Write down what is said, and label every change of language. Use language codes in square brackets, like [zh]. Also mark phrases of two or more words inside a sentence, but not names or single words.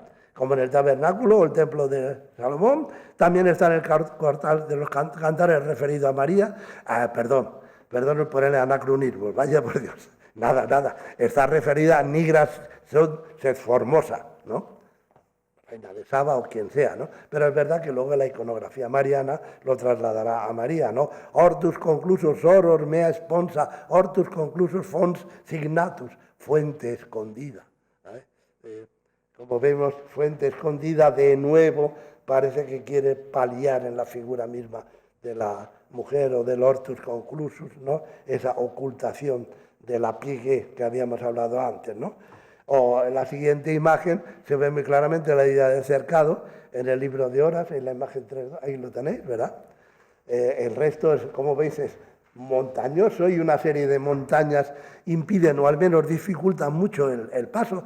[es] Como en el tabernáculo o el templo de Salomón. También está en el portal de los cantares referido a María. Perdón por el anacronismo, vaya por Dios. Nada. Está referida a [la] Nigras Sed Formosa, [es] ¿no? Reina de Saba o quien sea, ¿no? Pero es verdad que luego la iconografía mariana lo trasladará a María, ¿no? [la] Hortus conclusus soror mea sponsa, hortus conclusus fons signatus, [es] fuente escondida. ¿Sabes? Como vemos, fuente escondida de nuevo parece que quiere paliar en la figura misma de la mujer o del [la] hortus conclusus, [es] ¿no? Esa ocultación de la pigue que habíamos hablado antes, ¿no? O en la siguiente imagen se ve muy claramente la idea del cercado en el libro de Horas, en la imagen 3, ahí lo tenéis, ¿verdad? El resto, es, como veis, es montañoso y una serie de montañas impiden o al menos dificultan mucho el paso.